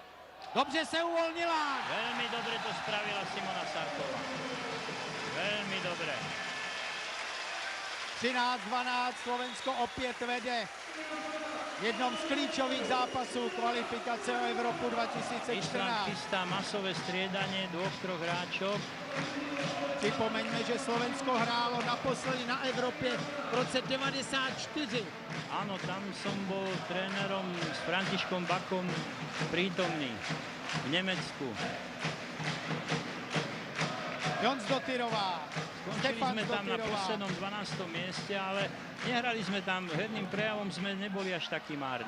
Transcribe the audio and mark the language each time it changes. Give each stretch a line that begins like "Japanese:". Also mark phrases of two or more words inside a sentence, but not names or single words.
Czech: Dobře se uvolnila.
Slovak: Veľmi dobre to spravila Simona Sarková. Veľmi dobre.
Czech: 13-12, Slovensko opět vede v jednom z klíčových zápasů kvalifikace o Evropu 2014.
Slovak: Island chystá masové striedanie 2-3 hráčov.
Czech: Připomeňme, že Slovensko hrálo naposledy na Evropě v roce 94.
Slovak: Áno, tam som bol trénerom s Františkom Bakom prítomný v Nemecku. Joc Dotyrová. Skončili sme tam na poslednom 12. mieste, ale nehrali sme tam, herným prejavom sme neboli až takí márni.